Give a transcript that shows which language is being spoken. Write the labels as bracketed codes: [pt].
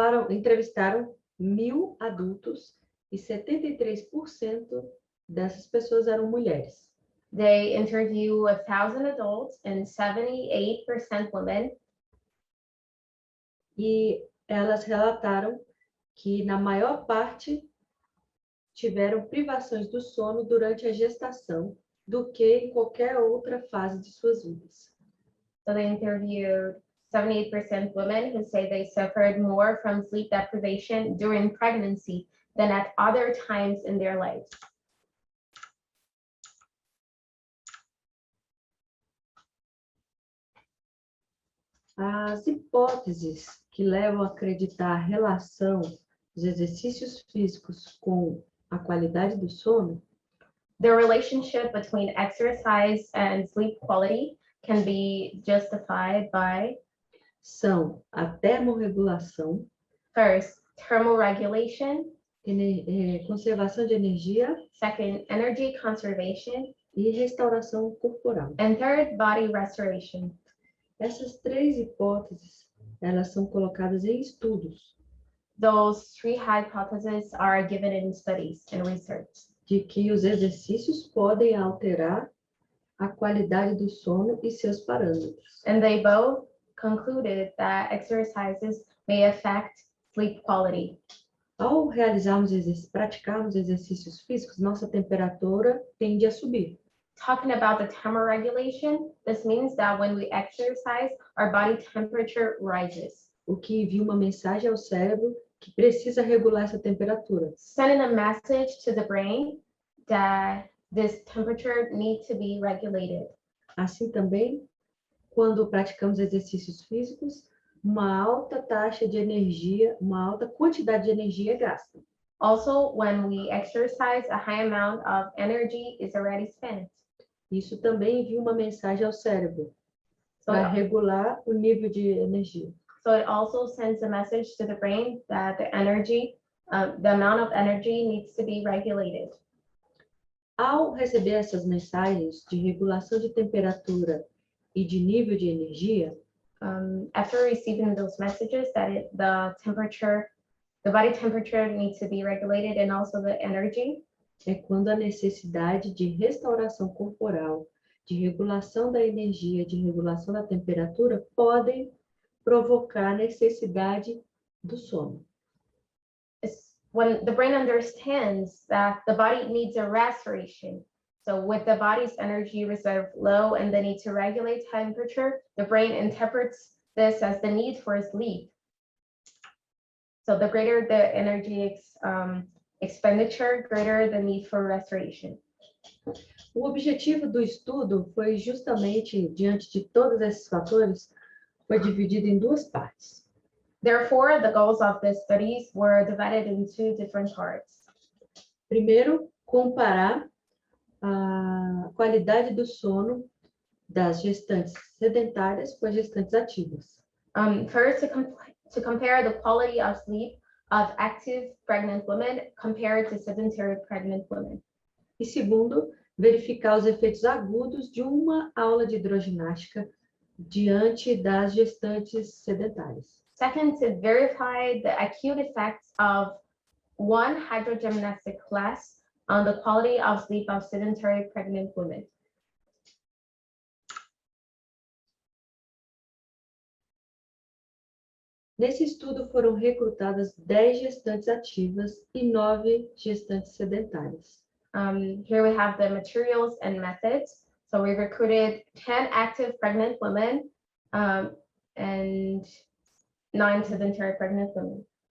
[pt] entrevistaram 1.000 adultos e 73% dessas pessoas eram mulheres. [en] they interview 1,000 adults and 78% women, [pt] E elas relataram que, na maior parte, tiveram privações do sono durante a gestação do que em qualquer outra fase de suas vidas. [en] so they interviewed 78% women who say they suffered more from sleep deprivation during pregnancy than at other times in their lives. [pt] As hipóteses que levam a acreditar a relação dos exercícios físicos com a qualidade do sono [en] The relationship between exercise and sleep quality can be justified by, [pt] são a termorregulação, [en] first, thermoregulation, [pt] conservação de energia [en] second, energy conservation, [pt] e restauração corporal. [en] and third, body restoration. [pt] Essas três hipóteses, elas são colocadas em estudos [en] Those three hypotheses are given in studies and research. [pt] de que os exercícios podem alterar a qualidade do sono e seus parâmetros. [en] And they both concluded that exercises may affect sleep quality. [pt] Ao praticarmos exercícios físicos, nossa temperatura tende a subir. [en] Talking about the thermoregulation, this means that when we exercise, our body temperature rises, [pt] O que envia uma mensagem ao cérebro que precisa regular essa temperatura. [en] sending a message to the brain that this temperature needs to be regulated. [pt] Assim também, quando praticamos exercícios físicos, uma alta taxa de energia, uma alta quantidade de energia é gasta. [en] Also, when we exercise, a high amount of energy is already spent. [pt] Isso também envia uma mensagem ao cérebro [en] So, [pt] para regular o nível de energia. [en] so it also sends a message to the brain that the amount of energy needs to be regulated. [pt] Ao receber essas mensagens de regulação de temperatura e de nível de energia, [en] After receiving those messages that the body temperature needs to be regulated and also the energy, [pt] é quando a necessidade de restauração corporal, de regulação da energia, de regulação da temperatura podem provocar a necessidade do sono. [en] it's when the brain understands that the body needs a restoration. So with the body's energy reserve low and the need to regulate temperature, the brain interprets this as the need for sleep. So the greater the energy expenditure, greater the need for restoration. [pt] O objetivo do estudo foi justamente, diante de todos esses fatores, foi dividido em duas partes. [en] Therefore, the goals of the studies were divided in two different parts. [pt] Primeiro, comparar a qualidade do sono das gestantes sedentárias com as gestantes ativas. [en] First, to compare the quality of sleep of active pregnant women compared to sedentary pregnant women. [pt] E segundo, verificar os efeitos agudos de uma aula de hidroginástica diante das gestantes sedentárias. [en] Second, to verify the acute effects of one hydrogymnastic class on the quality of sleep of sedentary pregnant women. [pt] Nesse estudo foram recrutadas 10 gestantes ativas e 9 gestantes sedentárias. [en] Here we have the materials and methods. So we recruited 10 active pregnant women and 9 sedentary pregnant women.